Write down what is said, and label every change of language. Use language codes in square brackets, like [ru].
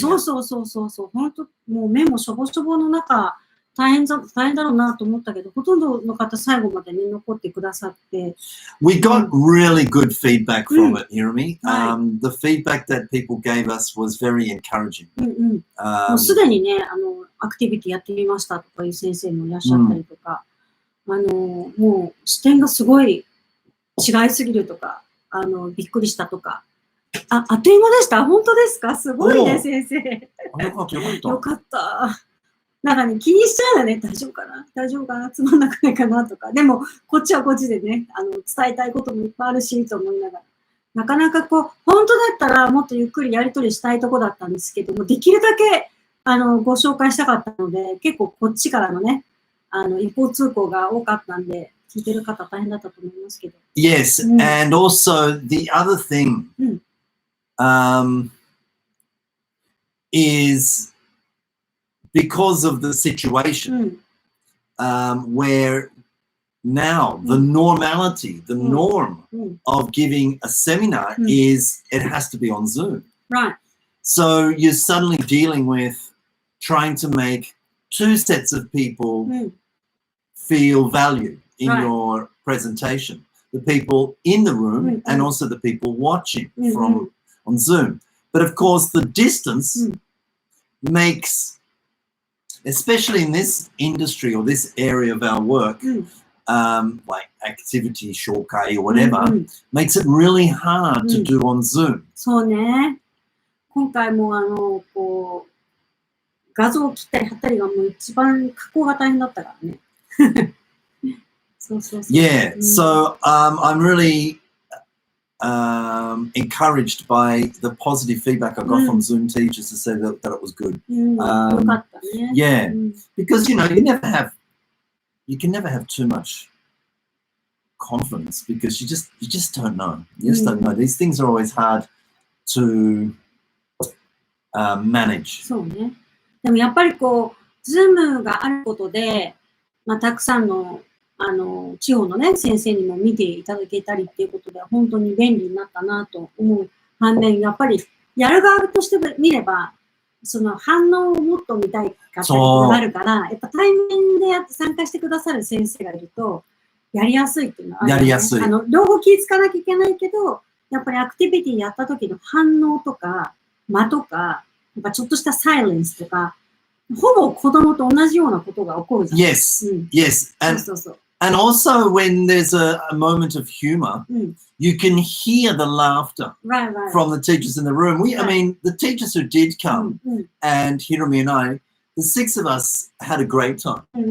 [ja] そう。本当、もう目もしょぼしょぼの中、大変だろうなと思ったけど、ほとんどの方最後までね、残ってくださって。 [en] We got really good feedback from it, Hiromi. The feedback that people gave us was very encouraging. [ja] もうすでにね、アクティビティやってみましたとかいう先生もいらっしゃったりとか、もう視点がすごい違いすぎるとか、びっくりしたとか。あっという間でした。本当ですか？すごいね、先生。よかった。なんかね、気にしちゃうよね。大丈夫かなつまんなくないかなとか。でも、こっちはこっちでね、伝えたいこともいっぱいあるし、と思いながら。なかなか本当だったらもっとゆっくりやり取りしたいとこだったんですけども、できるだけ、ご紹介したかったので、結構こっちからのね、一方通行が多かったんで、聞いてる方大変だったと思いますけど。 [en] Yes, and also the other thing is because of the situation where now the normality, the norm of giving a seminar is it has to be on Zoom. Right. So you're suddenly dealing with trying to make two sets of people feel valued in your presentation. The people in the room and also the people watching from on Zoom. But of course the distance makes, especially in this industry or this area of our work, like activity, shokai or whatever, makes it really hard to do on Zoom. [ja] そうね。今回も画像を切ったり貼ったりがもう一番加工が大変だったからね。 [en] Yeah, so I'm really encouraged by the positive feedback I got from Zoom teachers to say that it was good. Yeah, because you can never have too much confidence because you just don't know. You just don't know. These things are always hard to manage. [ja] そうね。でもやっぱりこう、Zoom があることで、たくさんの地方のね、先生にも見ていただけたりっていうことで、本当に便利になったなと思う反面、やっぱりやる側として見れば、その反応をもっと見たいかったりがあるから、やっぱ対面で参加してくださる先生がいると、やりやすいっていうのはある、ね。やりやすい。両方気ぃつかなきゃいけないけど、やっぱりアクティビティやった時の反応とか、間とか、やっぱちょっとしたサイレンスとか、ほぼ子供と同じようなことが起こるじゃん。 [en] Yes, yes. And also when there's a moment of humor, you can hear the laughter from the teachers in the room. I mean, the teachers who did come, and Hiromi and I, the 6 of us had a great time.